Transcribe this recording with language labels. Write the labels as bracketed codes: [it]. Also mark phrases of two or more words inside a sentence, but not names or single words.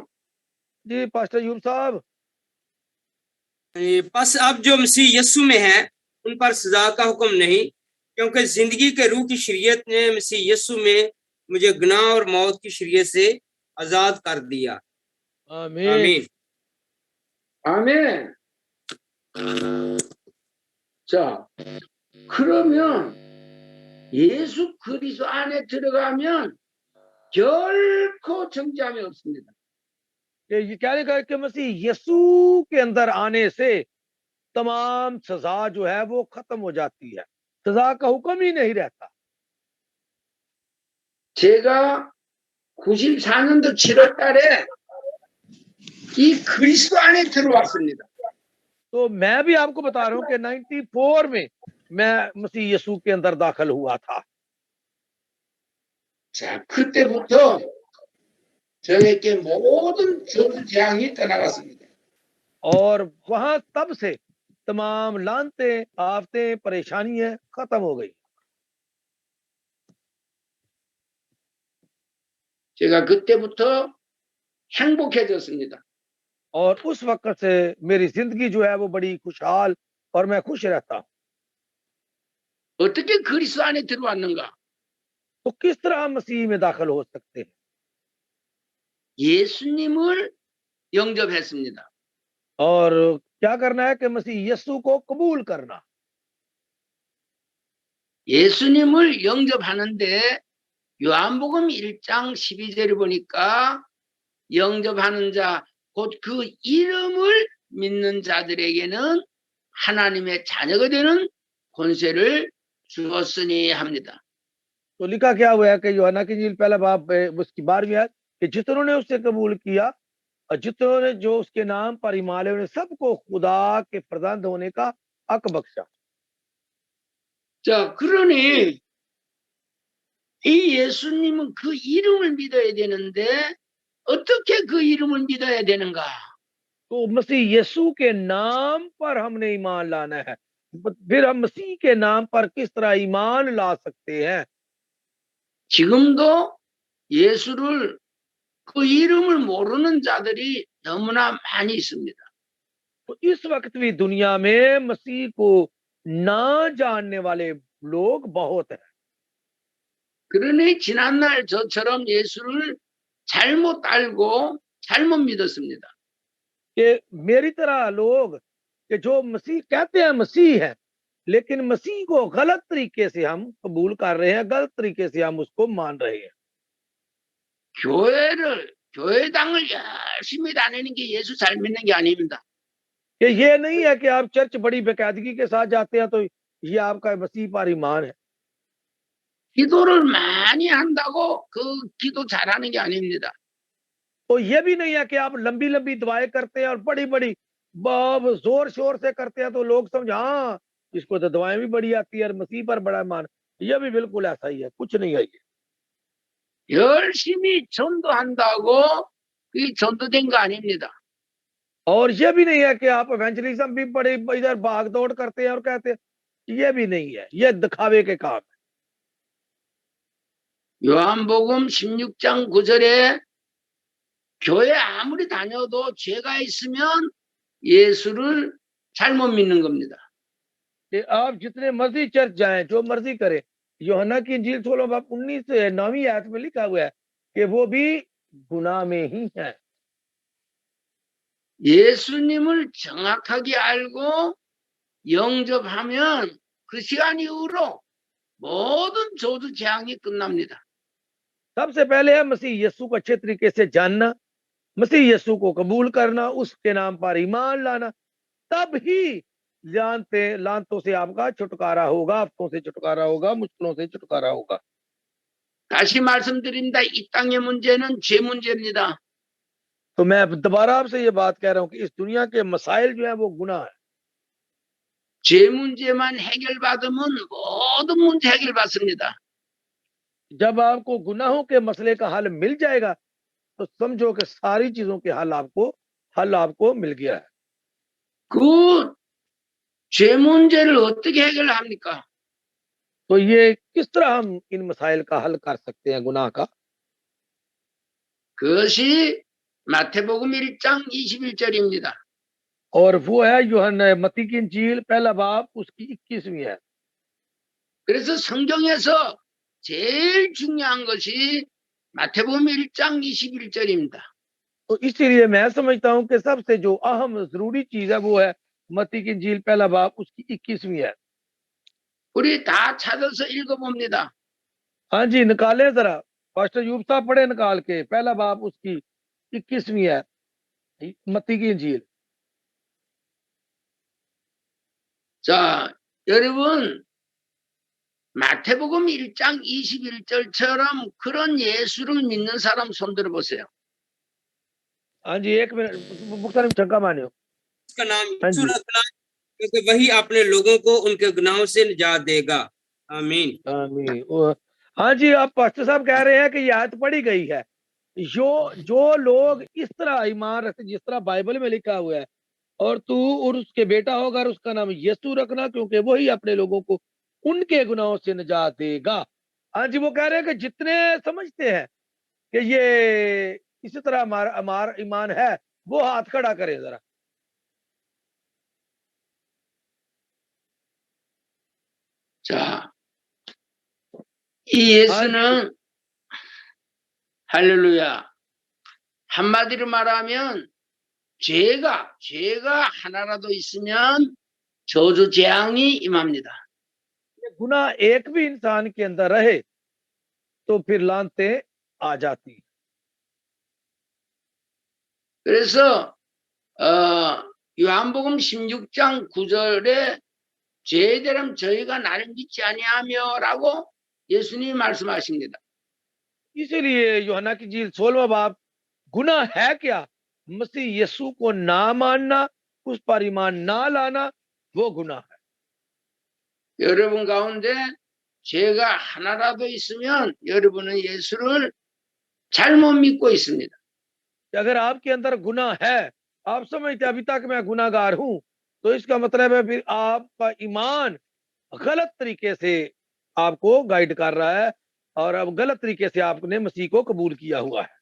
[ur] جی پاسٹر یوب صاحب. بس اب جو مسیح یسوع میں ہے ان پر سزا کا حکم نہیں، کیونکہ زندگی کے روح کی شریعت نے مسیح یسوع میں مجھے گناہ اور موت کی شریعت سے آزاد کر دیا. आमीन आमीन। [ko] 아멘. 자, 그러면 예수 그리스도 안에 들어가면 결코 정죄함이 없습니다. [ur] یہ کیا لکھا ہے کہ مسیح یسوع کے اندر آنے سے تمام سزا جو ہے وہ ختم ہو جاتی ہے، سزا کا حکم ہی نہیں رہتا. [ko] 제가 94년도 7월 달에 이 그리스도 안에 들어왔습니다. [ur] تو میں بھی آپ کو بتا رہا ہوں کہ 94 میں میں مسیح یسوع کے اندر داخل ہوا تھا. [ko] 자, 그때부터 저에게 모든 저주 재앙이 떠나갔습니다. [ur] اور وہاں تب سے تمام لعنتیں آفتیں پریشانیاں ختم ہو گئی. [ko] 제가 그때부터 행복해졌습니다. [ur] اور اس وقت سے میری زندگی جو ہے وہ بڑی خوشحال اور میں خوش رہتا ہوں. [ko] 어떻게 그리스도 안에 들어왔는가? [ur] تو کس طرح ہم مسیح میں داخل ہو سکتے ہیں? [ko] 예수님을 영접했습니다. [ur] اور کیا کرنا ہے کہ مسیح یسوع کو قبول کرنا. [ko] 예수님을 영접하는데 요한복음 1장 12절에 보니까 영접하는 자 곧 그 이름을 믿는 자들에게는 하나님의 자녀가 되는 권세를 주었으니 합니다. [ur] تو لکھا کیا ہوا ہے کہ یوحنا کی انجیل پہلا باب اس کی 12ویں آیت کہ جتنوں نے اس سے قبول کیا اور جتنوں نے جو اس کے نام پر ایمان لائے، انہیں سب کو خدا کے پردھان ہونے کا حق بخشا. [ko] 자, 그러니 이 예수님은 그 이름을 믿어야 되는데 어떻게 그 이름을 믿어야 되는가? [ur] تو مسیح یسوع کے نام پر ہم نے ایمان لانا ہے. پھر ہم مسیح کے نام پر کس طرح ایمان لا سکتے ہیں? [ko] 지금도 예수를 그 이름을 모르는 자들이 너무나 많이 있습니다. [ur] تو اس وقت بھی دنیا میں مسیح کو نہ جاننے والے لوگ بہت ہیں. [ko] 그러니 지난날 저처럼 예수를 잘못 알고 잘못 믿었습니다. [ur] کہ میری طرح لوگ کہ جو مسیح کہتے ہیں مسیح ہے، لیکن مسیح کو غلط طریقے سے ہم قبول کر رہے ہیں، غلط طریقے سے ہم اس کو مان رہے ہیں. [ko] 교회당을 열심히 다니는 게 예수 잘 믿는 게 아닙니다. [ur] کہ یہ نہیں ہے کہ آپ چرچ بڑی بےقاعدگی کے ساتھ جاتے ہیں تو یہ آپ کا مسیح پر ایمان ہے. [ko] 기도를 많이 한다고 그 기도 잘하는 게 आ닙니다. [ur] تو یہ بھی نہیں ہے کہ آپ لمبی لمبی دعائیں کرتے ہیں اور بڑی بڑی زور شور سے کرتے ہیں تو لوگ سمجھ ہاں اس کو تو دعائیں بھی بڑی آتی ہے اور مسیح پر بڑا ایمان. یہ بھی بالکل ایسا ہی ہے، کچھ نہیں ہے یہ. [ko] 열심히 전도한다고 이 전도된 거 아닙니다. [ur] اور یہ بھی نہیں ہے کہ آپ ایونجلزم بھی بڑے ادھر بھاگ دوڑ کرتے ہیں اور کہتے ہیں، یہ بھی نہیں ہے، یہ دکھاوے کے کام ہے. [ko] 요한복음 16장 9절에 교회 아무리 다녀도 죄가 있으면 예수를 잘못 믿는 겁니다. [ur] کہ آپ جتنے مرضی چرچ جائیں، جو مرضی کریں، یوحنا کی انجیل 16 باب 19 سے 9ویں آیت میں لکھا ہوا ہے کہ وہ بھی گناہ میں ہی ہے. [ko] 예수님을 정확하게 알고 영접하면 그 시간 이후로 모든 저주 재앙이 끝납니다. [ur] سب سے پہلے ہے مسیح یسوع کو اچھے طریقے سے جاننا، مسیح یسوع کو قبول کرنا، اس کے نام پر ایمان لانا، تب ہی لعنتوں سے آپ کا چھٹکارا ہوگا، آفتوں سے چھٹکارا ہوگا، مشکلوں سے چھٹکارا ہوگا. [ko] 다시 말씀드립니다. 이 땅의 문제는 죄 문제입니다. [ur] تو میں دوبارہ آپ سے یہ بات کہہ رہا ہوں کہ اس دنیا کے مسائل جو ہے وہ گناہ ہے. [ko] 죄 문제만 해결받으면 모든 문제 해결받습니다. [ur] جب آپ کو گناہوں کے مسئلے کا حل مل جائے گا تو سمجھو کہ ساری چیزوں کے حل آپ کو مل گیا ہے. [ko] 그 죄 문제를 어떻게 해결합니까? [ur] تو یہ کس طرح ہم ان مسائل کا حل کر سکتے ہیں گناہ کا? [ko] 그것이 마태복음 1장 21절입니다. [ur] اور وہ ہے یوحنا متی کی انجیل پہلا باب اس کی 21ویں ہے. [ko] 그래서 성경에서 제일 중요한 것이 마태복음 1장 21절입니다. [ur] تو اسی لیے میں سمجھتا ہوں کہ سب سے جو اہم ضروری چیز ہے وہ ہے متی کی انجیل پہلا باب اس کی 21ویں ہے. [ko] 우리 다 찾아서 읽어봅니다. [ur] ہاں جی، نکالے ذرا، پاسٹر یوب صاحب پڑھے نکال کے، پہلا باب اس کی 21ویں ہے متی کی انجیل. [ko] 자, 여러분 마태복음 1장 21절처럼 그런 예수를 믿는 사람 손 들어보세요. [ur] ہاں جی، ایک منٹ مختار چنکا مانیو. اس کا نام हाँ यीशु जी। رکھنا، کیونکہ وہی اپنے لوگوں کو ان کے گناہوں سے نجات دے گا. आमीन। आमीन। ہاں جی، آپ پاسٹر صاحب کہہ رہے ہیں کہ یہ آیت پڑھی گئی ہے. جو لوگ اس طرح ایمان رکھتے جس طرح بائبل میں لکھا ہوا ہے، اور تو اور اس کے بیٹا ہوگا اور اس کا نام یسوع رکھنا، کیونکہ وہی اپنے لوگوں کو ان کے گناہوں سے نجات دے گا. ہاں جی، وہ کہہ رہے ہیں کہ جتنے سمجھتے ہیں کہ یہ اسی طرح ہمارا ایمان ہے، وہ ہاتھ کھڑا کریں ذرا. [ko] 자, 이 예수는 할렐루야. 한마디로 말하면 죄가 하나라도 있으면 저주 재앙이 임합니다. [ur] گناہ ایک بھی انسان کے اندر رہے تو پھر لعنتیں آ جاتی. [ko] 그래서 요한복음 16장 9절에 죄에 대한 저희가 나를 믿지 아니하며라고 예수님이 말씀하십니다. [ur] اسی لیے یوحنا کی جھیل 16واں باب گناہ ہے کیا? مسیح یسوع کو نہ ماننا، اس پر ایمان نہ لانا، وہ گناہ ہے. [ko] 여러분 가운데 죄가 하나라도 있으면 여러분은 예수를 잘못 믿고 있습니다. [ur] اگر آپ کے اندر گناہ ہے، آپ سمجھتے ابھی تک میں گناہگار ہوں، تو اس کا مطلب ہے پھر آپ کا ایمان غلط طریقے سے آپ کو گائیڈ کر رہا ہے اور اب غلط طریقے سے آپ نے مسیح کو قبول کیا ہوا ہے.